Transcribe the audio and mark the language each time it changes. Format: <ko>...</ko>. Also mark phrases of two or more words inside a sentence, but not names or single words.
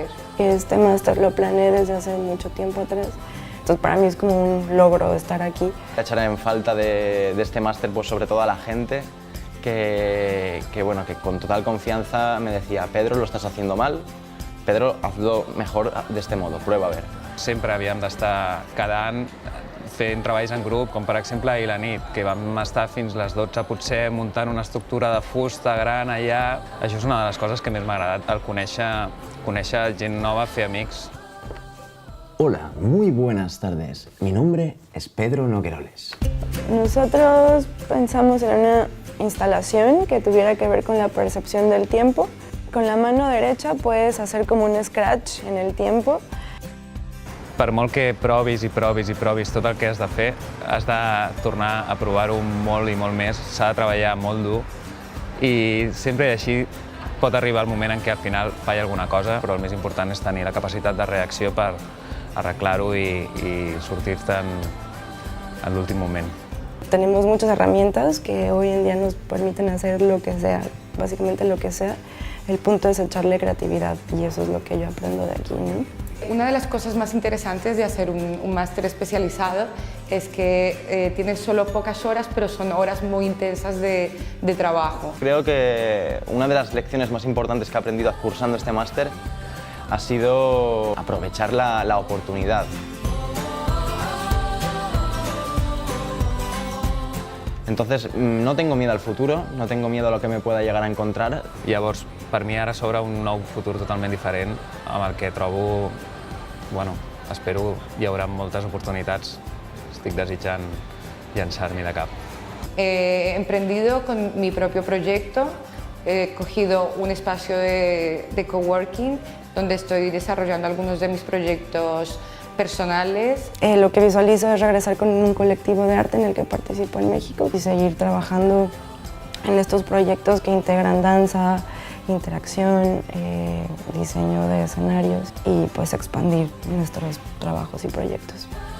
<es>Este máster lo planeé desde hace mucho tiempo atrás, entonces para mí es como un logro estar aquí. Echar en falta de este máster, pues sobre todo a la gente que con total confianza me decía: Pedro, lo estás haciendo mal, Pedro, hazlo mejor de este modo, prueba a ver.</es> <ca>Sempre havíem d'estar cada any fent treballs en grup, com per exemple ahir a la nit, que vam estar fins les 12 potser muntant una estructura de fusta gran allà. Això és una de les coses que més m'ha agradat, el conèixer gent nova, fer amics.</ca> <es>Hola, muy buenas tardes. Mi nombre es Pedro Nogueroles. Nosotros pensamos en una instalación que tuviera que ver con la percepción del tiempo. Con la mano derecha puedes hacer como un scratch en el tiempo.</es> <ca>Per molt que provis tot el que has de fer, has de tornar a provar-ho molt i molt més, s'ha de treballar molt dur i sempre així pot arribar el moment en què al final falla alguna cosa, però el més important és tenir la capacitat de reacció per arreglar-ho i sortir-te'n en l'últim moment.</ca> <es>Tenemos muchas herramientas que hoy en día nos permiten hacer lo que sea, básicamente lo que sea. El punto es echarle creatividad y eso es lo que yo aprendo de aquí, ¿no? Una de las cosas más interesantes de hacer un máster especializado es que tienes solo pocas horas, pero son horas muy intensas de trabajo. Creo que una de las lecciones más importantes que he aprendido cursando este máster ha sido aprovechar la oportunidad. Entonces, no tengo miedo al futuro, no tengo miedo a lo que me pueda llegar a encontrar.</es> <ca>Llavors, per mi ara s'obre un nou futur totalment diferent, amb el que trobo, espero hi haurà moltes oportunitats. Estic desitjant llançar-m'hi de cap.</ca> <es>He emprendido con mi propio proyecto, he cogido un espacio de coworking donde estoy desarrollando algunos de mis proyectos personales. Lo que visualizo es regresar con un colectivo de arte en el que participo en México y seguir trabajando en estos proyectos que integran danza, interacción, diseño de escenarios y pues expandir nuestros trabajos y proyectos.</es>